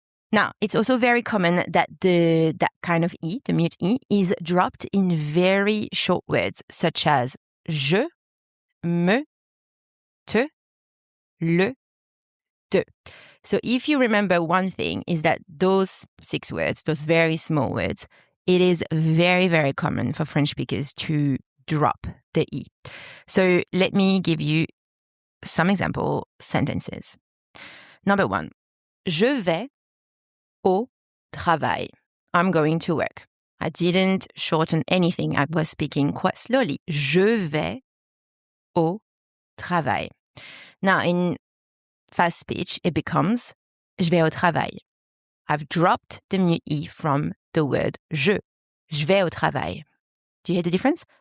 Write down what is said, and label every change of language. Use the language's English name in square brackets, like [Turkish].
[English] Now, it's also very common that that kind of E, the mute E, is dropped in very short words such as je, me, te, le, de. So if you remember one thing is that those 6 words, those very small words, it is very, very common for French speakers to drop the E. So let me give you some example sentences. Number 1, [French] je vais au travail. [English] I'm going to work. I didn't shorten anything. I was speaking quite slowly. [French] Je vais au travail. [English] Now, in fast speech, it becomes [French] je vais au travail. [English] I've dropped the mute E from the word je. [French] Je vais au travail. [English] Do you hear the difference?